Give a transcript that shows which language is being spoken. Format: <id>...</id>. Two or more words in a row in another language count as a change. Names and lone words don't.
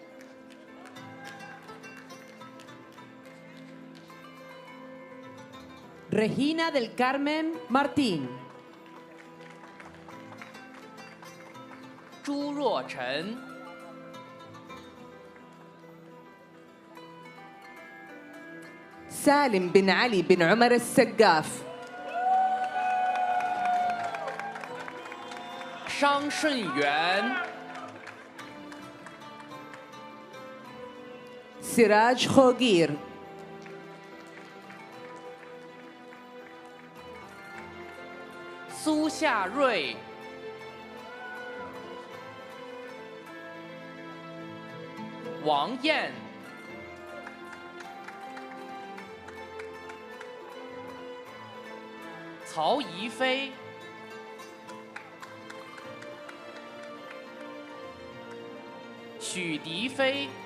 <es>Regina del Carmen Martín.</es> <zh>朱若晨、</zh> <ar>سالم بن علي بن عمر السقاف.</ar> <zh>商顺元、</zh> <ar>سراج خوغير.</ar> <zh>苏夏瑞、 王艳、 曹怡飞、 许迪飞、</zh>